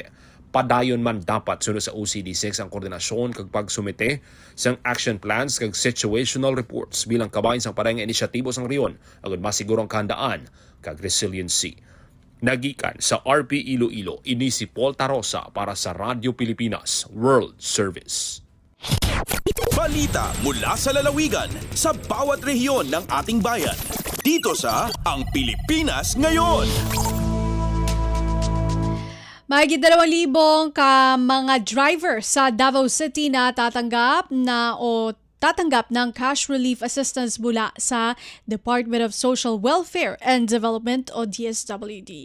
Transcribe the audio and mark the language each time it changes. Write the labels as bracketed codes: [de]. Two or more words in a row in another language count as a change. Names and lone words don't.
[hil] Padayon man dapat sunod sa OCD6 ang koordinasyon kag pagsumite sang [en] action plans [hil] kag [en] situational reports [hil] bilang kabahin sang parang inisyatibo sang riyon agud masiguro ang kahandaan kag resiliency. Nagikan sa RP Iloilo, ini si Paul Tarosa para sa Radyo Pilipinas World Service. [tl] Balita mula sa lalawigan sa bawat rehiyon ng ating bayan. Dito sa Ang Pilipinas Ngayon. Mahigit 2,000 ka mga driver sa Davao City na tatanggap ng [en] cash relief assistance [tl] mula sa Department of Social Welfare and Development o DSWD.